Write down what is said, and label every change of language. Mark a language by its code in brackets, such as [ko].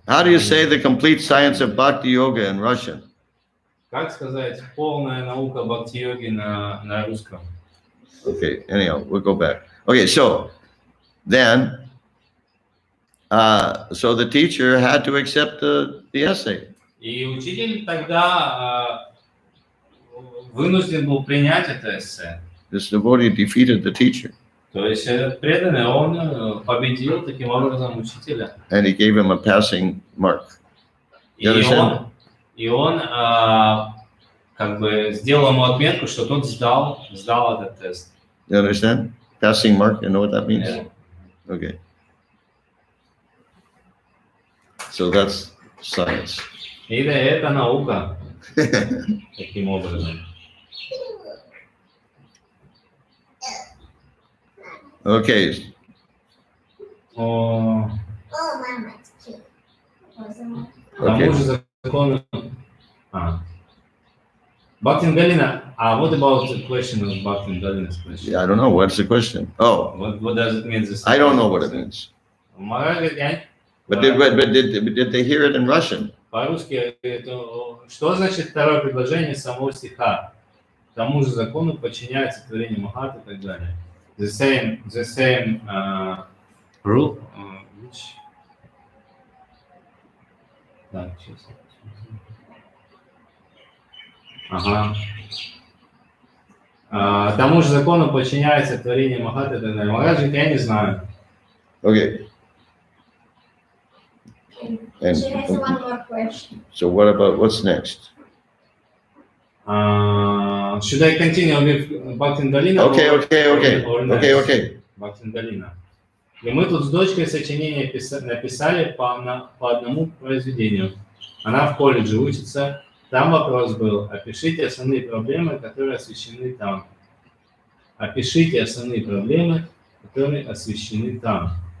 [en] How do you say the complete science of Bhakti Yoga in Russian? [ru] Как сказать полная наука бхакти-йоги на русском? [en] Okay, anyhow, we'll go back. Okay, so then, so the teacher had to accept the essay. [ru] И учитель тогда вынужден был принять это эссе. [en] This devotee defeated the teacher. [ru] То есть этот преданный, он победил таким образом учителя. [en] And he gave him a passing mark. [ru] И он как бы сделал ему отметку, что тот сдал этот тест. [en] You understand? Passing mark, you know what that means? Yeah. Okay. So that's science. [ru] И это наука таким образом. [en] Okay. Oh, mama, it's cute. [ru] Тому же закону. [en] Bhaktin Galina. What about the question of Bhaktin Galina's question? Yeah, I don't know. What's the question? Oh. What does it mean? I don't know what it means. But did they hear it in Russian? [ru] По-русски, что значит второе предложение самого стиха? Тому же закону подчиняется творение Махат и так далее. [en] The same rule. Which? [ru] Так, сейчас. Тому же закону подчиняется творение Махат и так далее. Махараджи, я не знаю. [en] Okay. And, She has one more question. so what about what's next? Uh, Should I continue with Бхактин-Долина? Okay, okay. [ru] Бхактин-Долина. И мы тут с дочкой сочинение написали по одному произведению. Она в колледже учится. Там вопрос был: опишите основные проблемы, которые освещены там. Опишите основные проблемы, которые освещены там.